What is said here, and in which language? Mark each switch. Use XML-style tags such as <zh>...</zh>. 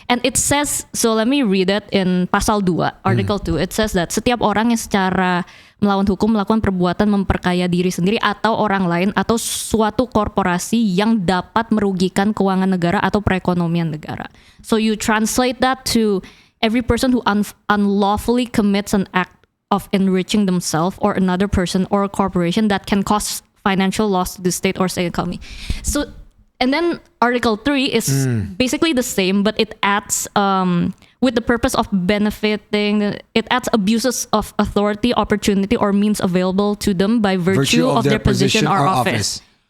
<en>And it says, so let me read it in Pasal 2, Article 2. It says that</en> <id>setiap orang yang secara melawan hukum melakukan perbuatan memperkaya diri sendiri atau orang lain atau suatu korporasi yang dapat merugikan keuangan negara atau perekonomian negara.</id> <en>So you translate that to every person who unlawfully commits an act of enriching themselves or another person or a corporation that can cause financial loss to the state or state economy. So, and then Article 3 is basically the same, but it adds, with the purpose of benefiting, it adds abuses of authority, opportunity, or means available to them by virtue of their position or office.</en>